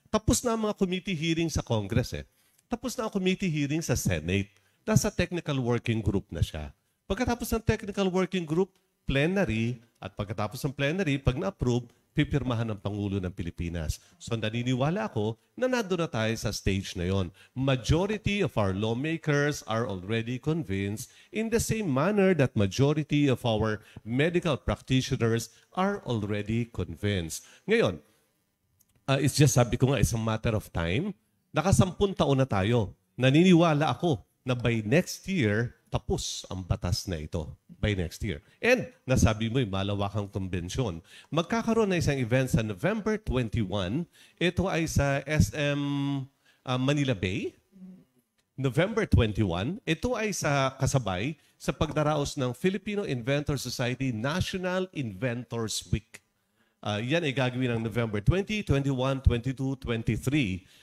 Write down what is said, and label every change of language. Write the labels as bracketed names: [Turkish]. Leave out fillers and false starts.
[Filipino] Tapos na ang mga committee hearing sa Congress Tapos na ang committee hearing sa Senate. Nasa technical working group na siya. Pagkatapos ng technical working group, plenary, at pagkatapos ng plenary, pag na-approve, pipirmahan ng Pangulo ng Pilipinas. So naniniwala ako na nandun na tayo sa stage na yon. [English] Majority of our lawmakers are already convinced in the same manner that majority of our medical practitioners are already convinced. Ngayon, it's just [Filipino] sabi ko nga, [English] it's a matter of time. [Filipino] Naka-10 taon na tayo. Naniniwala ako na [English] by next year, [Filipino] tapos ang batas na ito by next year. And nasabi mo yung malawakang konbensyon. Magkakaroon na isang event sa November 21. Ito ay sa SM Manila Bay. November 21. Ito ay sa kasabay sa pagdaraos ng Filipino Inventor Society National Inventors Week. Yan ay gagawin ng November 20, 21, 22, 23.